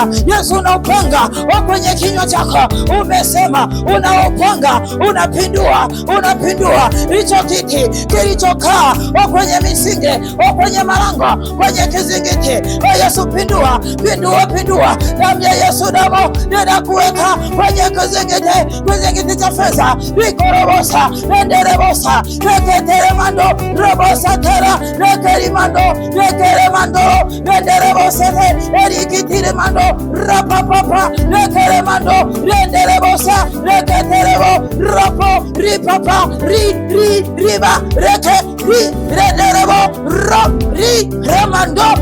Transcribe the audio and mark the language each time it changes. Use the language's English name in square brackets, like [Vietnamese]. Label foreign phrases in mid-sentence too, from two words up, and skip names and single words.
[Swahili] Yesu na upanga wa kwenye kinywa chako umesema, unaopanga unapindua, unapindua hicho kiti kilichokaa wa kwenye misingi, wa kwenye malango, kwenye kizingiti. Yesu pindua, pindua, pindua. Damu ya Yesu, damu ninakuweka kwenye kizingiti, kizingiti cha fedha. Vikorobosa enderebosa reketeremando robosa tera rekerimando rekeremando enderebosa erikitiremando rapapapa rekeremando renderebosa reketerebo rapo ripapa riba reke renderebo remando